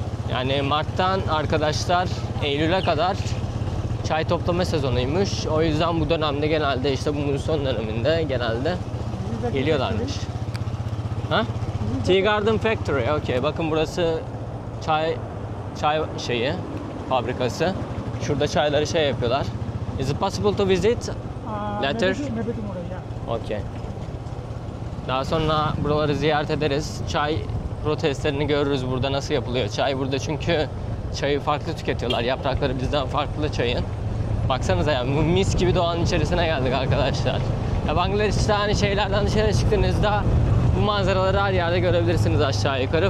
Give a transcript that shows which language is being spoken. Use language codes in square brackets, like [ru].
[tr] Yani Mart'tan arkadaşlar Eylül'e kadar çay toplama sezonuymuş. O yüzden bu dönemde genelde işte bu muson döneminde genelde geliyorlarmış. Ha? [en] Tea Garden Factory. Okay. [tr] Bakın burası çay şeyi, fabrikası. Şurada çayları şey yapıyorlar. [en] Is it possible to visit later? Maybe tomorrow, yeah. Okay. [tr] Daha sonra buraları ziyaret ederiz. Çay protestlerini görürüz burada nasıl yapılıyor çay. Burada çünkü çayı farklı tüketiyorlar. Yaprakları bizden farklı çayın. Baksanıza ya mis gibi doğanın içerisine geldik arkadaşlar. Ya Bangladeş'te hani şeylerden dışarı çıktığınızda bu manzaraları her yerde görebilirsiniz aşağı yukarı.